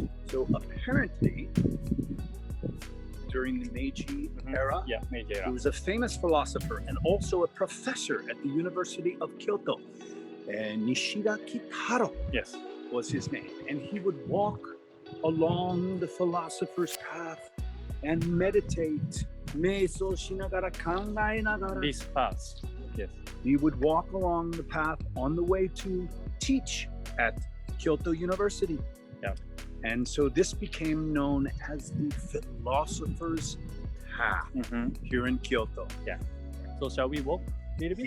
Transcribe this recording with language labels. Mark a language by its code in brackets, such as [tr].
[en] So apparently, during the Meiji era, there was a famous philosopher and also a professor at the University of Kyoto, Nishida Kitaro was his name. And he would walk along the philosopher's path and meditate. [ja] 瞑想しながら考えながら [en] This path. Yes. He would walk along the path on the way to teach at Kyoto University. And so this became known as the philosopher's path here in Kyoto. So shall we walk a little bit?